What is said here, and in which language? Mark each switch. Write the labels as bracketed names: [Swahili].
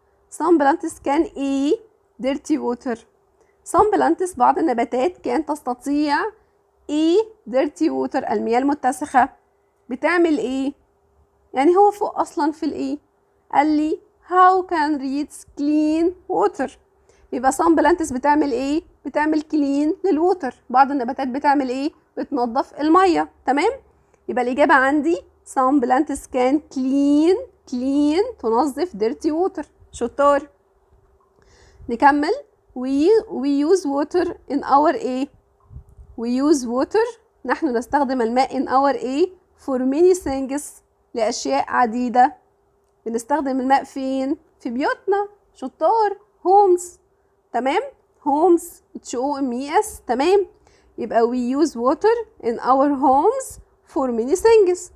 [English] some plants can [Arabic] ايه؟ [English] dirty water. some plants [Arabic] بعض النباتات كان تستطيع ايه؟ [English] dirty water [Arabic] المياه المتسخة. بتعمل ايه؟ يعني هو فوق اصلا في الايه؟ قال لي [English] how can reeds clean water. [Arabic] يبقى [English] some plants [Arabic] بتعمل ايه؟ بتعمل كلين للووتر. بعض النباتات بتعمل ايه؟ بتنظف المية. تمام؟ يبقى الإجابة عندي [English] some plants can clean [Arabic] تنظف [English] dirty water. [Arabic] شطار. نكمل. [English] we use water in our [Arabic] ايه؟ [English] we use water [Arabic] نحن نستخدم الماء [English] in our ايه؟ for many things [Arabic] لأشياء عديدة. بنستخدم الماء فين؟ في بيوتنا. شطار. [English] homes. [Arabic] تمام؟ [English] homes HOMES. [Arabic] تمام؟ يبقى [English] we use water in our homes for many things.